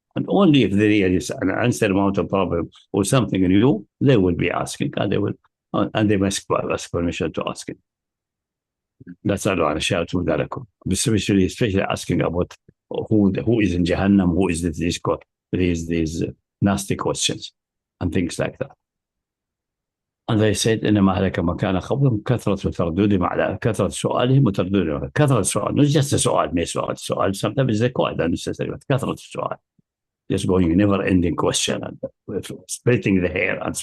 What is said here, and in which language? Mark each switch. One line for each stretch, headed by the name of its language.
English: And only if there is an unsurmountable problem or something new, they will be asking and they must ask permission to ask it. That's all I shout to that. Especially asking about who is in Jahannam, who is these nasty questions and things like that. And they said,
Arabic: إنما أهلك ما كان قبلهم كثرة ترددهم على كثرة سؤالهم وترددهم. كثرة السؤال,
English: not just a سؤال, sometimes they quite unnecessary, but كثرة السؤال. Just going never-ending question and splitting the hair.